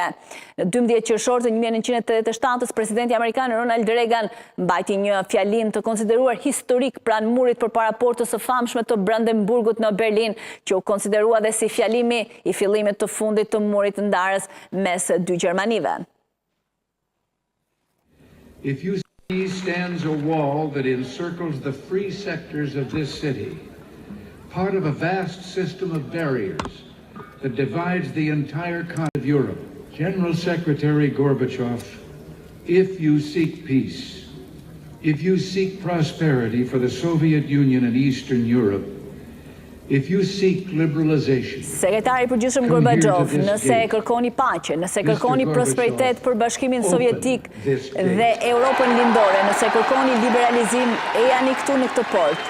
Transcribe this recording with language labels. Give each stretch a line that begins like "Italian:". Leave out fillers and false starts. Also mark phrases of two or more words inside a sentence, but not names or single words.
Albanian: Në 12 qershor të 1987, presidenti amerikan Ronald Reagan mbajti një fjalim të konsideruar historik pranë murit përpara portës së famshme të Brandenburgut në Berlin, që u konsiderua dhe si fjalimi i fillimit të fundit të murit të ndarës mes dy Gjermanive.
English: Stands a wall that encircles the free sectors of this city, part of a vast system of barriers that divides the entire continent of Europe. General Secretary Gorbachev, if you seek peace, if you seek prosperity for the Soviet Union and Eastern Europe, if you seek liberalization.
Albanian: Sekretari i përgjithshëm Gorbachev, nëse e kërkoni paqe, nëse kërkoni prosperitet për Bashkimin Sovjetik dhe Europën lindore, nëse kërkoni liberalizim, ejani këtu në këtë port.